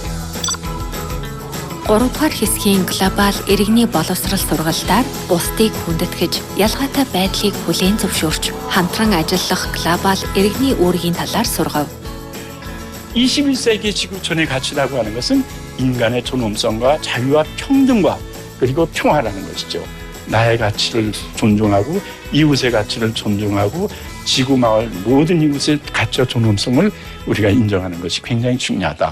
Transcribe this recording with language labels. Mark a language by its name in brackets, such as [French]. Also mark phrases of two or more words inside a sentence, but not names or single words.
[Mongolian] 3 дугаар хэсгийн глобал иргэний боловсрол сургалтаар бусдыг хүндэтгэж, ялгаатай байдлыг хүлээн зөвшөөрч, хамтран ажиллах глобал иргэний үүргийн талаар сургав. [Korean] 21세기 지구촌의 가치라고 하는 것은 인간의 존엄성과 자유와 평등과 그리고 평화라는 것이죠. 나의 가치를 존중하고 이웃의 가치를 존중하고 지구 마을 모든 이웃의 가치와 존엄성을 우리가 인정하는 것이 굉장히 중요하다.